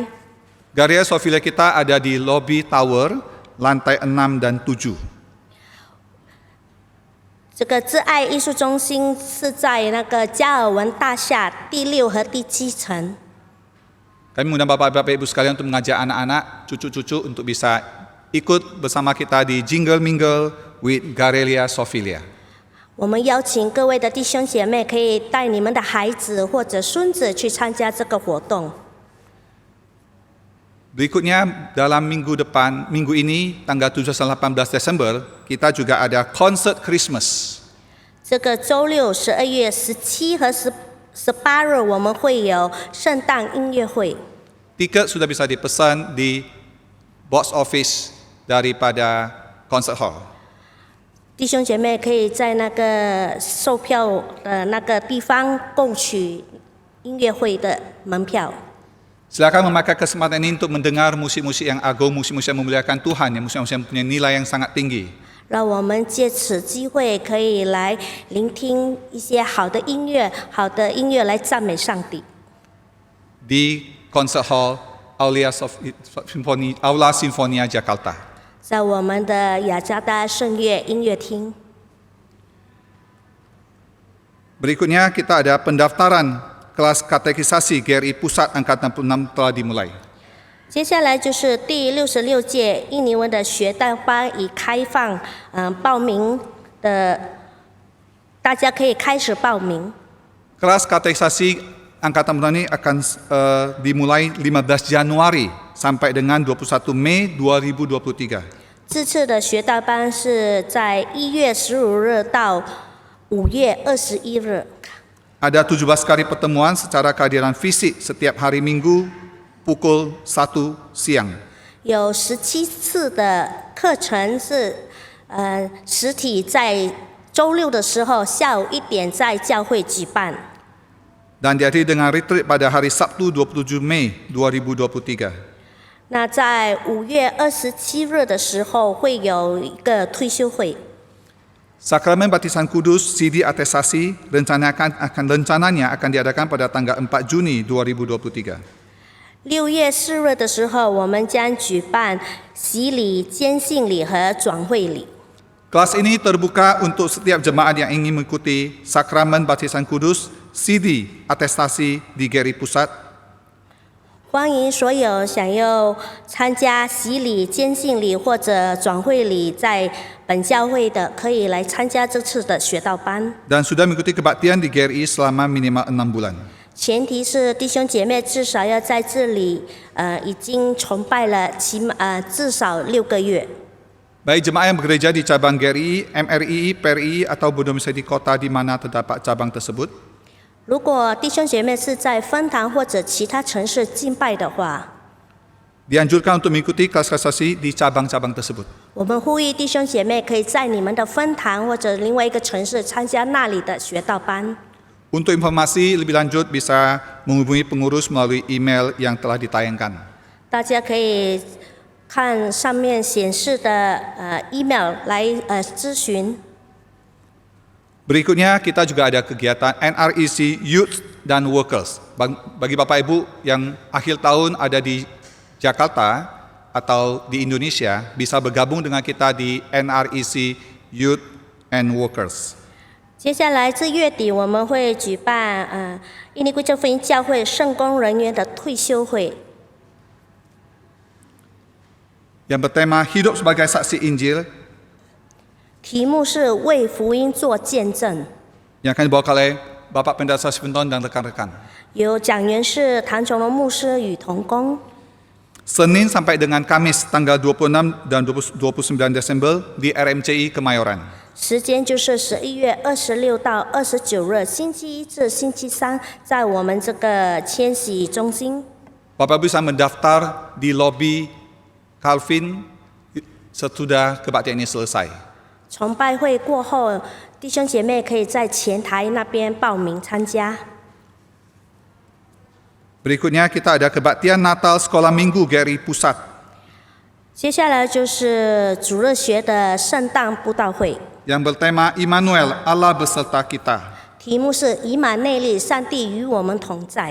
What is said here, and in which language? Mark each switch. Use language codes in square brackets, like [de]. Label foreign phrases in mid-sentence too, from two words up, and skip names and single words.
[id] Galleria Sophia kita ada di lobby tower, lantai 6 dan 7. [zh] 这个挚爱艺术中心是在那个加尔文大厦第6和第7层。 [id] Kami mengundang Bapak-Bapak Ibu sekalian untuk mengajak anak-anak, cucu-cucu untuk bisa ikut bersama kita di Jingle Mingle with Galleria Sophia. [zh] 我们邀请各位的弟兄姐妹，可以带你们的孩子或者孙子去参加这个活动。 [id] Berikutnya dalam minggu ini, tanggal 17-18 Desember, kita juga ada [en] concert Christmas. [zh] 这个周六12月17和18日，我们会有圣诞音乐会。 [id] Tiket sudah bisa dipesan di [en] box office [id] daripada [en] concert hall. [zh] 弟兄姐妹可以在那个售票的那个地方购取音乐会的门票。 [id] Silakan memakai kesempatan ini untuk mendengar musik-musik yang agung, musik-musik yang memuliakan Tuhan, yang musik-musik yang punya nilai yang sangat tinggi. [zh] 让我们借此机会可以来聆听一些好的音乐来赞美上帝。 [id] Di [en] concert hall [id] Aula Sinfonia Jakarta. [zh] 在我们的雅加达圣乐音乐厅。 [id] Berikutnya kita ada pendaftaran kelas katekisasi GRI Pusat Angkatan 46 telah dimulai. [zh] 接下来就是第66届印尼文的学代班已开放，报名的大家可以开始报名。 [id] Kelas katekisasi Angkatan 46 ini akan dimulai 15 Januari sampai dengan 21 Mei 2023. [zh] 这次的学代班是在1月15日到5月21日。 [id] Ada 17 kali pertemuan secara kehadiran fisik setiap hari Minggu pukul 1 siang. [zh] 有17次的课程是实体在周六的时候下午1点在教会举办。 [id] Dan diakhiri dengan retreat pada hari Sabtu 27 Mei 2023. [zh] 那在5月27日的时候会有一个退休会。 [id] Sakramen Baptisan Kudus CD Atestasi rencananya akan diadakan pada tanggal 4 Juni 2023. [zh] 6 月4日的时候，我们将举办洗礼、坚信礼和转会礼。 [id] Kelas ini terbuka untuk setiap jemaat yang ingin mengikuti Sakramen Baptisan Kudus CD Atestasi di GRI Pusat. [zh] 欢迎所有想要参加洗礼、坚信礼或者转会礼在本教会的，可以来参加这次的学道班。 [id] Dan sudah mengikuti kebaktian di GRI selama minimal 6 bulan. [zh] 前提是弟兄姐妹至少要在这里已经崇拜了至少6个月。 [id] Baik jemaat yang bekerja di cabang GRI, MRI, PRI atau berdomisili di kota di mana terdapat cabang tersebut. [zh] 如果弟兄姐妹是在分堂或者其他城市敬拜的话， [id] Dianjurkan untuk mengikuti kelas-kelas sasi di cabang-cabang tersebut. [zh] 我们呼吁弟兄姐妹可以在你们的分堂或者另外一个城市参加那里的学道班。 [id] Untuk informasi lebih lanjut bisa menghubungi pengurus melalui email yang telah ditayangkan. [zh] 大家可以看上面显示的email 来咨询。 [id] Berikutnya kita juga ada kegiatan NREC Youth dan Workers. Bagi Bapak Ibu yang akhir tahun ada di Jakarta atau di Indonesia bisa bergabung dengan kita di NREC Youth and Workers. [zh] 接下来这月底我们会举办印尼归正福音教会圣工人员的退休会， [id] yang bertema Hidup sebagai Saksi Injil [zh] 题目是为福音做见证， [id] yang akan dibawa oleh Bapak Pendeta Sventon dan rekan-rekan. [zh] 有讲员是谭崇荣牧师与同工。 [id] Senin sampai dengan Kamis tanggal 26 dan 29 Desember di RMCI Kemayoran. [zh] 时间就是11月26到29日，星期一至星期三，在我们这个千禧中心。 [id] Bapak Ibu bisa mendaftar di lobi Calvin sesudah kebaktian ini selesai. [zh] 崇拜会过后，弟兄姐妹可以在前台那边报名参加。 [id] Berikutnya kita ada kebaktian Natal Sekolah Minggu GRI Pusat. [zh] 接下来就是主日学的圣诞布道会， [id] yang bertema Immanuel, Allah beserta kita. [zh] 题目是以马内利，上帝与我们同在。